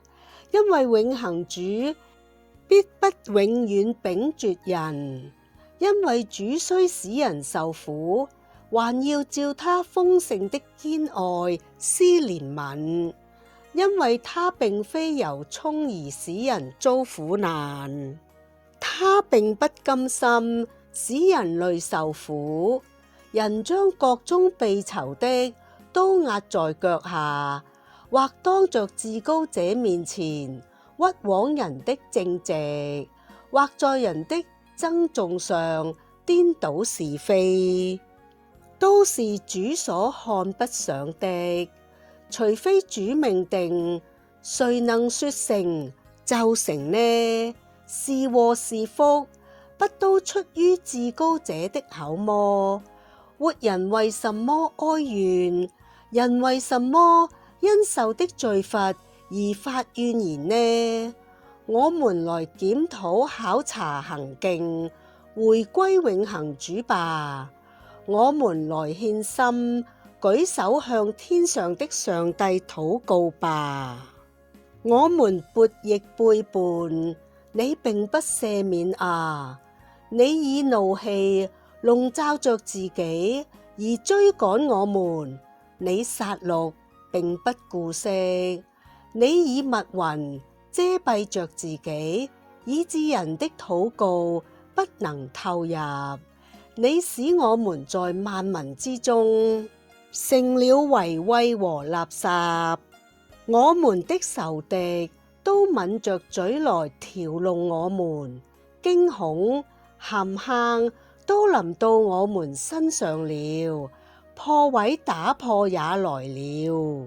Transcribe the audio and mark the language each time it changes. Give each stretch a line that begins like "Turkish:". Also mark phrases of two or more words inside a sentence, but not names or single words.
Chinese: 因為永恆主必不永遠秉絕人，因為主雖使人受苦，還要照他豐盛的堅愛施憐憫，因為他並非由衷而使人遭苦難，他並不甘心使人類受苦。人將國中被囚的都壓在腳下，或當着至高者面前屈枉人的正直，或在人的爭訟上顛倒是非，都是主所看不上的。除非主命定，誰能說成就成呢？是禍是福，不都出於至高者的口麼？活人為什麼哀怨？人為什麼因受的罪罰而發怨言呢？我們來檢討考察行徑，回歸永恆主吧。我們來獻心，舉手向天上的上帝禱告吧。我們悖逆背叛，你並不赦免啊！你以怒氣籠罩着自己而追趕我們，你殺戮並不顧惜，你以密雲遮蔽着自己，以致人的禱告不能透入。你使我們在萬民之中成了遺穢和垃圾，我們的仇敵都抿着嘴來嘲弄我們，驚恐陷坑都臨到我們身上了，破毀打破也來了。